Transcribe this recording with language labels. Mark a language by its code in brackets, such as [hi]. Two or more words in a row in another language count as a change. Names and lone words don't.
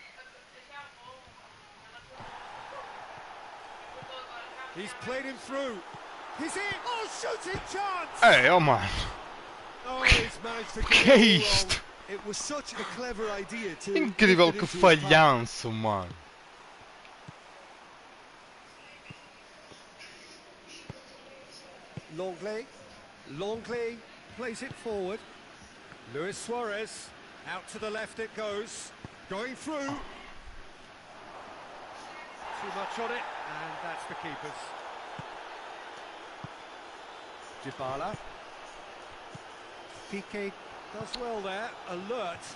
[en] He's played him through. He's in. Oh, shooting chance! [pt] Ei, oh, mano. [en] Oh, he's managed to [pt] Que [en] get [pt] é [en] it all [pt] isto? [en] wrong. It was such a clever idea to... [pt] Incrível [en] lift it [pt] que [en] into his path. [pt] falhanço, mano. [en] Longley plays it forward. Luis Suarez, out to the left it goes. Going through. Too much on it, and that's the keeper's. Dybala. Piqué does well there, alert.